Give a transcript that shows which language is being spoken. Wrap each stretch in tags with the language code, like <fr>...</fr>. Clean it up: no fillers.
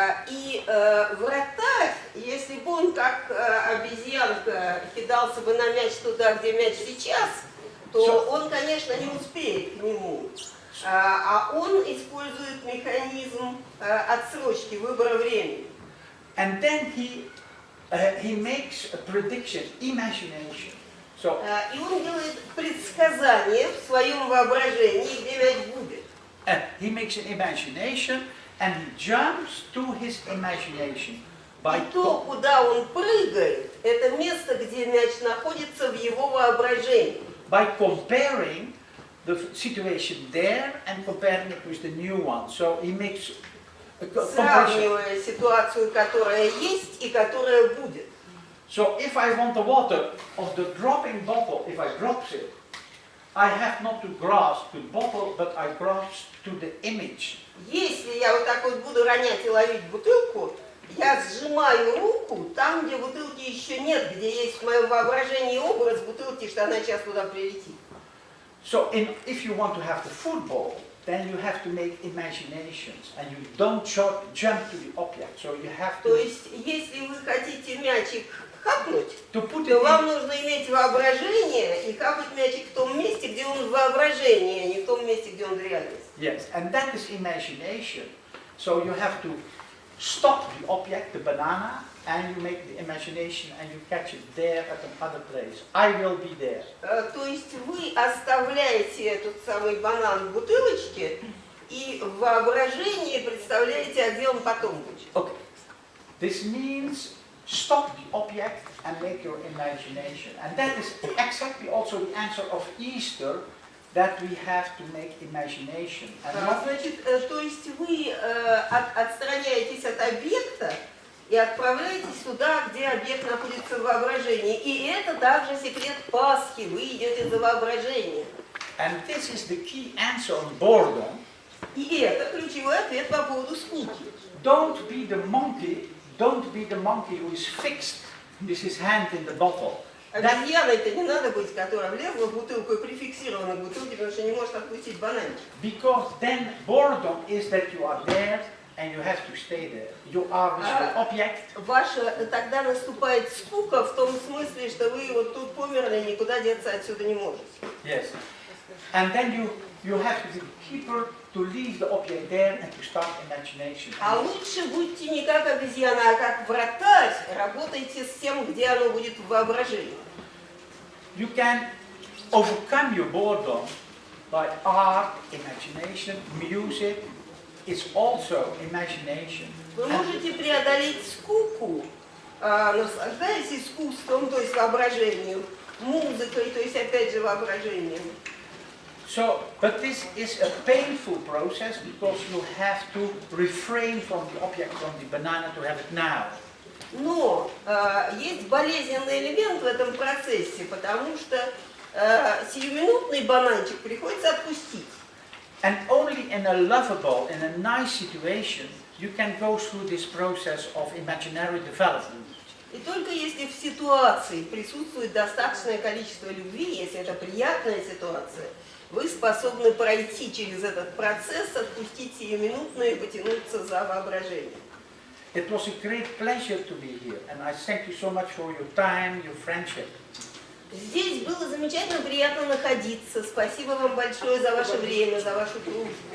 <ru>И вратарь, если бы он как обезьянка кидался бы на мяч туда, где мяч сейчас, то он, конечно, не успеет к нему. А он использует механизм отсрочки, выбора времени.</ru> <en>And then he makes a prediction, imagination. So</en> <ru>И он делает предсказание в своем воображении, где мяч будет.</ru> <en>he makes an imagination, and he jumps to his imagination.</en> <ru>И то, куда он прыгает, это место, где мяч находится в его воображении.</ru> <en>By comparing the situation there and comparing it with the new one. So he makes a comparison.</en> <ru>Сравнивая ситуацию, которая есть и которая будет.</ru> <en>So if I want the water of the dropping bottle, if I drop it, I have not to grasp the bottle, but I grasp to the image.</en> <ru>Если я вот так вот буду ронять и ловить бутылку, я сжимаю руку там, где бутылки еще нет, где есть в моем воображении образ бутылки, что она сейчас туда прилетит.</ru> <en>So if you want to have the football, then you have to make imaginations, and you don't jump to the object. So you have to.</en> <ru>То есть, если вы хотите мячик хапнуть,</ru> <en>To put</en> <ru>то</ru> <en>it</en> <ru>вам</ru> <en>in,</en> <ru>нужно иметь воображение и хапать мячик в том месте, где он в воображении, а не в том месте, где он в реальности.</ru> <en>yes, and that is imagination. So you have to stop the object, the banana, and you make the imagination, and you catch it there at another place. I will be there.</en> <ru>То есть вы оставляете этот самый банан в бутылочке и в воображении представляете, а где он потом будет.</ru> <en>Okay. This means stop the object and make your imagination. And that is exactly also the answer of Easter, that we have to make imagination. And not</en> <ru>Значит, то есть вы отстраняетесь от объекта и отправляетесь туда, где объект находится в воображении. И это также секрет Пасхи. Вы идете за воображением.</ru> <en>and this is the key answer on boredom.</en> <ru>И это ключевой ответ по поводу скуки.</ru> <en>Don't be the monkey who is fixed with his hand in the bottle.</en> <ru>Обезьяной-то не надо быть, которая влезла в бутылку и прификсирована к бутылке, потому что не может отпустить бананчик.</ru> <en>Because then boredom is that you are there and you have to stay there. You are with your object.</en> <ru>Тогда наступает скука в том смысле, что вы вот тут померли, никуда деться отсюда не можете.</ru> <en>Yes. And then you have to be the keeper to leave the object there and to start imagination.</en> <ru>А лучше будьте не как обезьяна, а как вратарь. Работайте с тем, где оно будет в воображении.</ru> <en>You can overcome your boredom by art, imagination, music. It's also imagination.</en> <ru>Вы можете преодолеть скуку, наслаждаясь искусством, то есть воображением, музыкой, то есть опять же воображением.</ru> <en>So, but this is a painful process because you have to refrain from the object, from the banana, to have it now.</en> <ru>Но есть болезненный элемент в этом процессе, потому что сиюминутный бананчик приходится отпустить.</ru> <en>And only in a lovable, in a nice situation, you can go through this process of imaginary development.</en> <ru>И только если в ситуации присутствует достаточное количество любви, если это приятная ситуация, вы способны пройти через этот процесс, отпустить сиюминутное и потянуться за воображением.</ru> <en>It was a great pleasure to be here, and I thank you so much for your time, your friendship.</en> <ru>Здесь было замечательно приятно находиться. Спасибо вам большое за ваше время, за вашу дружбу.</ru>